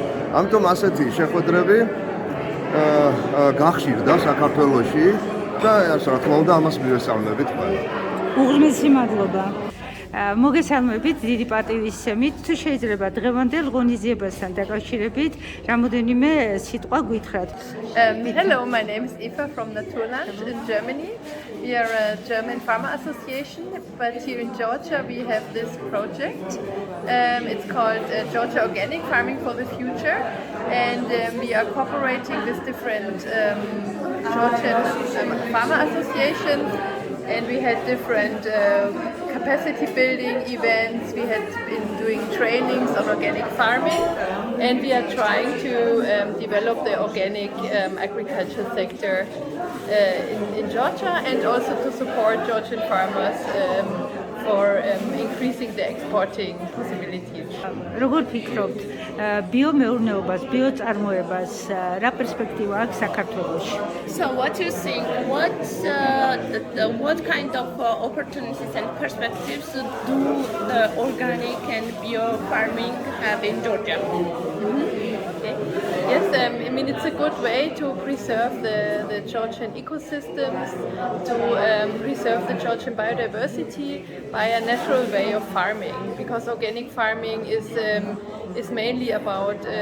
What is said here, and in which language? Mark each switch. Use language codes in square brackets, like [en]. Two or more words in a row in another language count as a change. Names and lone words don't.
[ka] ამიტომ ასეთი შეხვედრები გახშირდა საქართველოში და რა თქმა უნდა ამას მივესალმებით ყველა. უღრმესი მადლობა. მოგესალმებით, დიდი პატივისცემით. თუ შეიძლება დღევანდელ ღონისძიებასთან დაკავშირებით რამოდენიმე სიტყვა გითხრათ. [en] Hello, my name is Eva from Naturland in Germany. We are a German pharma association, but here in Georgia we have this project. It's called Georgia Organic Farming for the Future, and we are cooperating with different Georgian pharma associations. And we had different capacity building events. We had been doing trainings on organic farming, and we are trying to develop the organic agriculture sector in Georgia, and also to support Georgian farmers for increasing the exporting possibilities. [ka] როგორ ფიქრობთ, ბიომეურნეობას, ბიოწარმოებას რა პერსპექტივა აქვს საქართველოში? [en] So what do you think? What kind of opportunities and perspectives do the organic and bio farming have in Georgia? Okay. Yes, I mean it's a good way to preserve the Georgian ecosystems, to preserve the Georgian biodiversity by a natural way of farming, because organic farming is mainly about